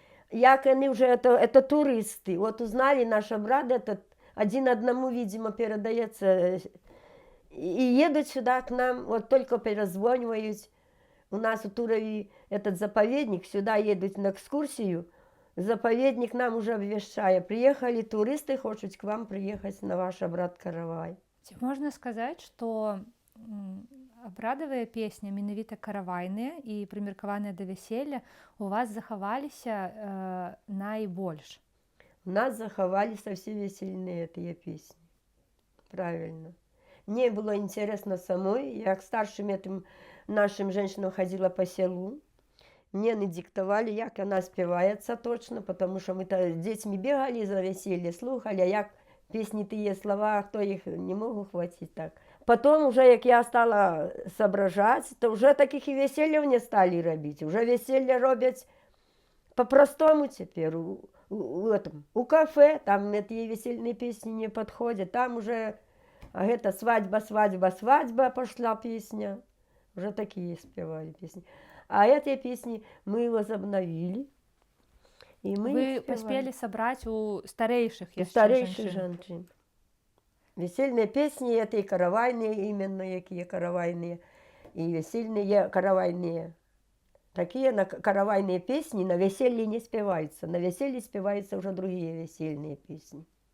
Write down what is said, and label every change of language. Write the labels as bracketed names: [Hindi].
[Russian] Як они уже, это туристы, вот узнали наш обряд, этот один одному, видимо, передается, и едут сюда к нам, вот только перезванивают. У нас у Турове этот заповедник, сюда едут на экскурсию, заповедник нам уже обвещает, приехали туристы, хотят к вам приехать на ваш обряд каравай. [Belarusian] Ці можна сказаць, што абрадавыя песні, менавіта каравайныя і прымеркаваныя да вяселля, у вас захаваліся найбольш? [Russian] У нас заховались все весельные эти песни. Правильно. Мне было интересно самой. Я к старшим этим нашим женщинам ходила по селу. Мне не диктовали, як она спевается точно, потому что мы-то с детьми бегали за веселье, слухали, а як песни тые слова, хто їх не могу хватить так. Потом уже, як я стала соображать, то уже таких и весельев не стали робить. Уже веселье робять по-простому теперь. У кафе, там эти весельные песни не подходят, там уже это свадьба, свадьба, свадьба пошла песня. Уже такие спевали песни. А эти песни мы возобновили. И мы [Belarusian] Вы паспелі сабраць у старэйшых у яшчэ [Russian] старейших [Belarusian] жанчын. [Russian] женщин. Весельные песни, это и каравайные именно, какие каравайные, и весельные каравайные. Такие каравайные песни на веселье не спеваются. На веселье спеваются уже другие весельные песни.